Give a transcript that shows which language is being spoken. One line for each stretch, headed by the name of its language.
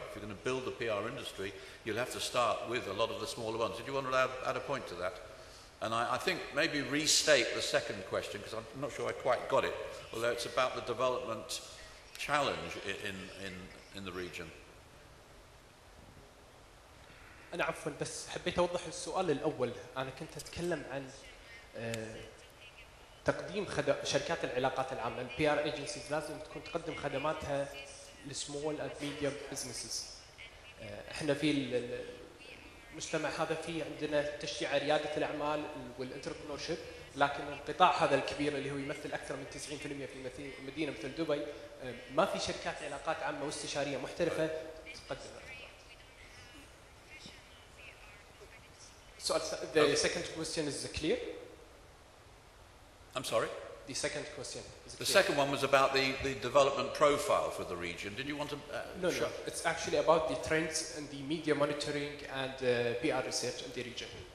English: If you're going to build the PR industry, you'll have to start with a lot of the smaller ones. Did you want to add a point to that? And I think maybe restate the second question, because I'm not sure I quite got it, although it's about the development challenge in the region.
Arabic: أنا عفوا بس حبيت أوضح السؤال الأول. أنا كنت أتكلم عن تقديم شركات العلاقات العامة.
English: PR agencies
Arabic: لازم تكون تقدم خدماتها لسمول
English: and medium businesses.
Arabic: إحنا في المجتمع هذا في عندنا تشجيع ريادة الأعمال والانتربرنورشيب، لكن القطاع هذا الكبير اللي هو يمثل أكثر من 90% في مدينة مثل دبي ما في شركات علاقات عامة واستشارية محترفة تقدم.
English: So the second question is clear? I'm sorry? The second question is clear. The second one was about the development profile for the region. Did you want to No, it's actually about the trends and the media monitoring and PR research in the region.